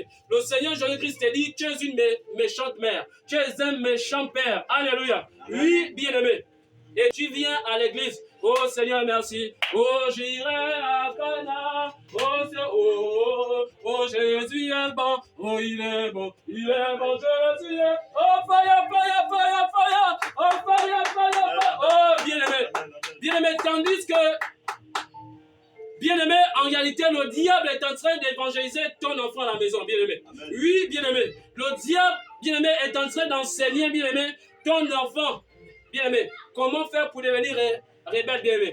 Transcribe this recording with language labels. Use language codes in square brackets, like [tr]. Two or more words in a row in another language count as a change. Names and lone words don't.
[fr] Le Seigneur Jésus-Christ te dit, tu es une méchante mère, tu es un méchant père. Alléluia. Oui, bien-aimé. Et tu viens à l'église. Oh Seigneur, merci. Oh, j'irai à Cana. Oh, Jésus est bon. Oh, il est bon. Il est bon, Jésus est. [en] Oh, fire, fire, fire, fire. Oh, fire, fire, fire. [fr] Oh, bien-aimé. Bien-aimé, tandis que, bien-aimé, en réalité, le diable est en train d'évangéliser ton enfant à la maison, bien-aimé. Oui, bien-aimé. Le diable, bien-aimé, est en train d'enseigner, bien-aimé, ton enfant. Bien-aimé, comment faire pour devenir rebelle, bien-aimé?